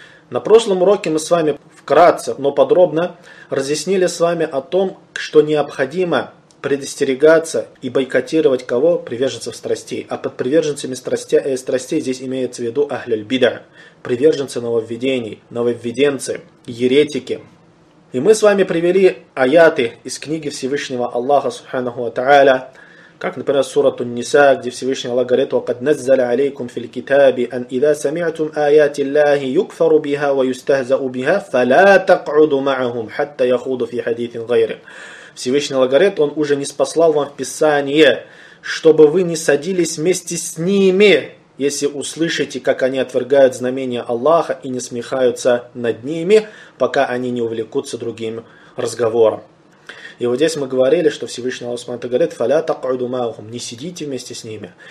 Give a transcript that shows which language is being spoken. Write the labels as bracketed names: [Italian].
[Russian] На прошлом уроке мы с вами вкратце, но подробно разъяснили с вами о том, что необходимо предостерегаться и бойкотировать кого? Приверженцев страстей. А под приверженцами страстей здесь имеется в виду ахляль-бида, приверженцы нововведений, нововведенцы, еретики. И мы с вами привели аяты из книги Всевышнего Аллаха, субханаху ва та'аля, как, например, сурату Ниса, где Всевышний Аллах говорит, [Arabic] وَقَدْ نَزَّلَ عَلَيْكُمْ فِي الْكِتَابِ أَنْ إِذَا سَمِعْتُمْ آيَاتِ اللَّهِ يُكْفَرُ بِهَا وَيُسْتَهْزَأُ بِهَا فَلَا تَقْعُدُ مَعَهُمْ حَتَّى يَخُوضُ فِي حَدِيثٍ غَيْرِ. [Russian] Всевышний Аллах говорит, он уже ниспослал вам в Писание, чтобы вы не садились вместе с ними, если услышите, как они отвергают знамения Аллаха и не смехаются над ними, пока они не увлекутся другим разговором. И вот здесь мы говорили, что Всевышний Аллах Субхану говорит, [Arabic] «Фаля такъуду маъхум», [Russian] не сидите вместе с ними.